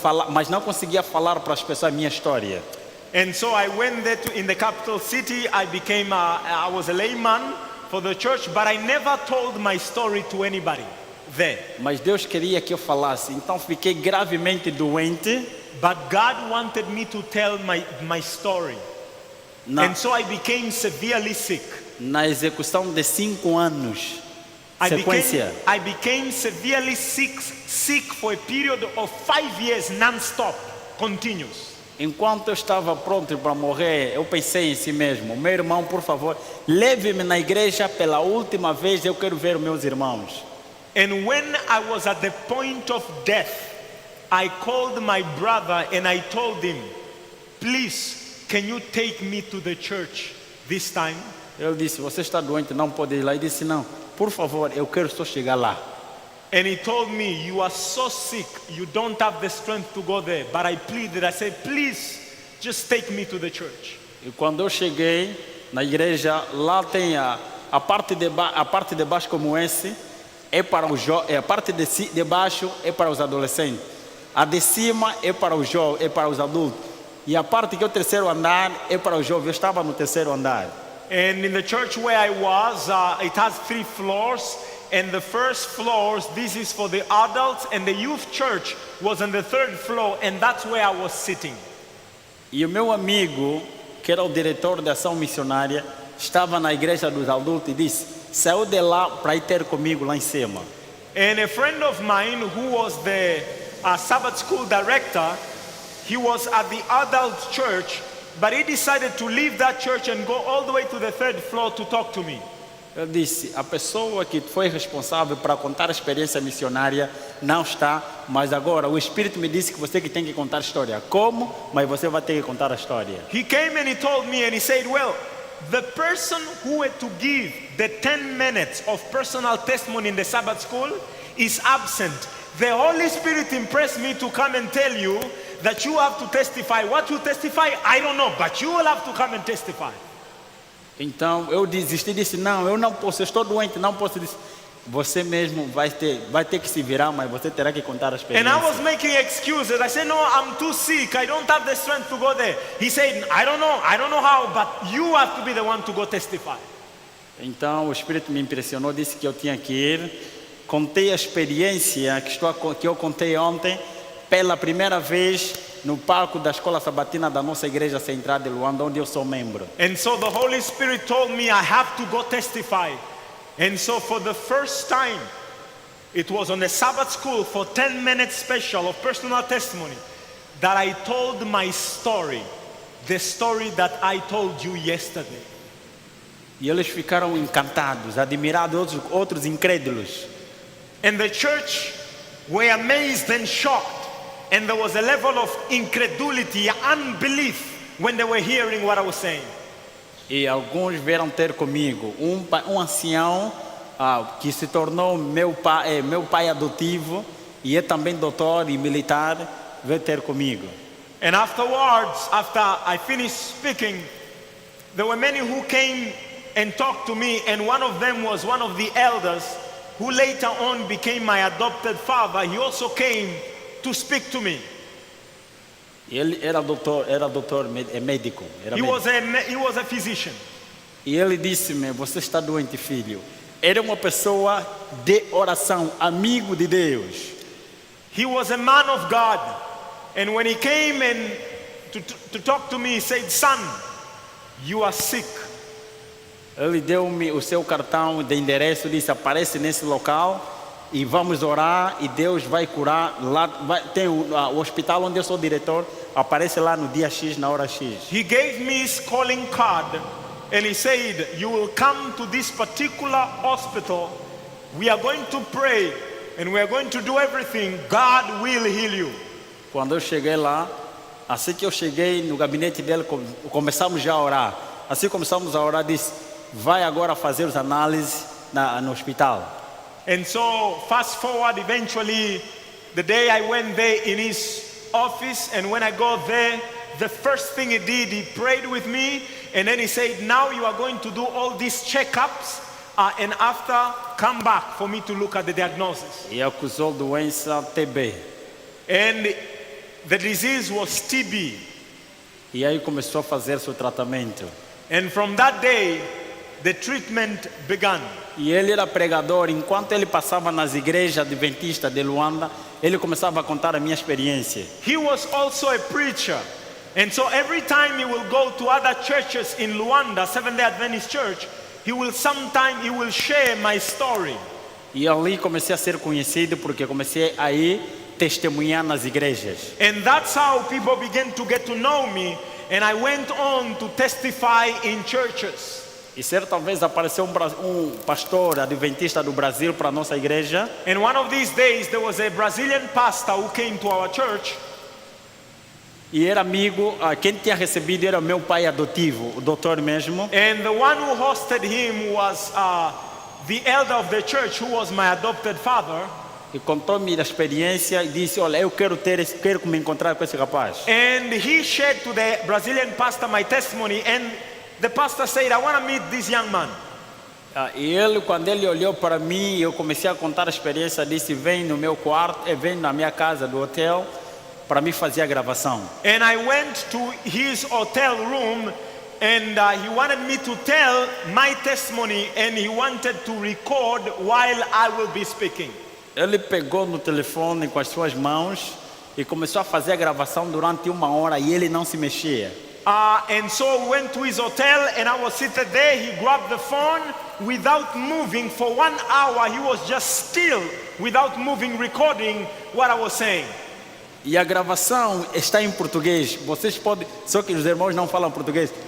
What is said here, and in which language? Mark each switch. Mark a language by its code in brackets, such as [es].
[pt] Mas não conseguia falar para as pessoas a minha história. [en] And so I went there in the capital city. I was a layman for the church, but I never told my story to anybody there. [pt] Mas Deus queria que eu falasse, então fiquei gravemente doente. [en] But God wanted me to tell my story. And so I became severely sick. [pt] Na execução de 5 anos, sequência. [en] I became severely sick for a period of 5 years, non-stop, continuous. [pt] Enquanto eu estava pronto para morrer, eu pensei em si mesmo, meu irmão, por favor, leve-me na igreja pela última vez, eu quero ver os meus irmãos. [en] And when I was at the point of death, I called my brother and I told him, please, can you take me to the church this time? [pt] Eu disse, você está doente, não pode ir lá. Ele disse, não, por favor, eu quero só chegar lá. [en] And he told me, you are so sick, you don't have the strength to go there. But I pleaded, I said, please, just take me to the church. [pt] E quando eu cheguei na igreja, lá tem a parte de baixo como esse, é para os a parte de baixo é para os adolescentes. A de cima é para os jovens, é para os adultos. E a parte que é o terceiro andar é para os jovens. Eu estava no terceiro andar. [en] And in the church where I was, it has 3 floors. And the first floors, this is for the adults, and the youth church was on the 3rd floor, and that's where I was sitting. [pt] E o meu amigo, que era o diretor da ação missionária, estava na igreja dos adultos e disse: saiu de lá para ir ter comigo lá em cima. [en] And a friend of mine who was the Sabbath school director, he was at the adult church, but he decided to leave that church and go all the way to the 3rd floor to talk to me. [pt] Eu disse: a pessoa que foi responsável para contar a experiência missionária não está, mas agora o Espírito me disse que você que tem que contar a história. Como? Mas você vai ter que contar a história. [en] He came and he told me and he said, well, the person who had to give the 10 minutes of personal testimony in the Sabbath school is absent. The Holy Spirit impressed me to come and tell you that you have to testify. What you testify, I don't know, but you will have to come and testify. [pt] Então eu desisti, disse: não, eu não posso, eu estou doente, não posso. Disse: você mesmo vai ter que se virar, mas você terá que contar a experiência. [en] And I was making excuses. I said, no, I'm too sick. I don't have the strength to go there. He said, I don't know how, but you have to be the one to go testify. [pt] Então o Espírito me impressionou, disse que eu tinha que ir. Contei a experiência que eu contei ontem, pela primeira vez no palco da escola sabatina da nossa igreja central de Luanda, onde eu sou membro. [en] And so the Holy Spirit told me I have to go testify. And so for the first time, it was on the Sabbath school for 10 minutes special of personal testimony that I told my story, the story that I told you yesterday. [pt] E eles ficaram encantados, admirados, outros incrédulos. [en] And the church were amazed and shocked. And there was a level of incredulity, unbelief when they were hearing what I was saying. [pt] E alguns vieram ter comigo. Um ancião que se tornou meu pai adotivo e é também doutor e militar, veio ter comigo. [en] And afterwards, after I finished speaking, there were many who came and talked to me, and one of them was one of the elders who later on became my adopted father. He also came to speak to me. [pt] Ele era doutor, médico. [en] He was a physician. [pt] E ele disse-me: você está doente, filho. Era uma pessoa de oração, amigo de Deus. [en] He was a man of God. And when he came and to talk to me, he said, son, you are sick. [pt] Ele deu-me o seu cartão de endereço, disse: aparece nesse local e vamos orar e Deus vai curar. Lá tem o hospital onde eu sou diretor, aparece lá no dia X, na hora X. [en] He gave me his calling card and he said, you will come to this particular hospital. We are going to pray and we are going to do everything. God will heal you. [pt] Quando eu cheguei lá, assim que eu cheguei no gabinete dele, começamos já a orar. Assim começamos a orar, disse: vai agora fazer as análises no hospital. [en] And so fast forward, eventually the day I went there in his office, and when I got there, the first thing he did, he prayed with me, and then he said, now you are going to do all these checkups, and after come back for me to look at the diagnosis. [pt] E acusou doença TB. [en] And the disease was TB. [pt] E aí começou a fazer seu tratamento. [en] And from that day, the treatment began. [pt] E ele era pregador. Enquanto ele passava nas igrejas adventistas de Luanda, ele começava a contar a minha experiência. [en] He was also a preacher. And so every time he will go to other churches in Luanda, Seventh-day Adventist Church, he will share my story. [pt] E ali comecei a ser conhecido porque comecei a ir testemunhar nas igrejas. [en] And that's how people began to get to know me, and I went on to testify in churches. [pt] E certa vez apareceu um pastor adventista do Brasil para a nossa igreja. [en] And one of these days there was a Brazilian pastor who came to our church. [pt] E era amigo, quem tinha recebido era meu pai adotivo, o doutor mesmo. [en] And the one who hosted him was the elder of the church, who was my adopted father, [pt] e contou-me a experiência e disse, olha, eu quero me encontrar com esse rapaz. [en] and he shared to the Brazilian pastor my testimony, and the pastor said, I want to meet this young man. [pt] E ele, quando ele olhou para mim, eu comecei a contar a experiência, disse, vem no meu quarto, vem na minha casa do hotel, para me fazer a gravação. [en] And I went to his hotel room, and he wanted me to tell my testimony, and he wanted to record while I will be speaking. [pt] Ele pegou no telefone com as suas mãos e começou a fazer a gravação durante 1 hora e ele não se mexia. [en] And so we went to his hotel, and I was seated there. He grabbed the phone without moving for 1 hour. He was just still, without moving, recording what I was saying. [pt] E a gravação está em português. Vocês podem, só que os irmãos não falam português.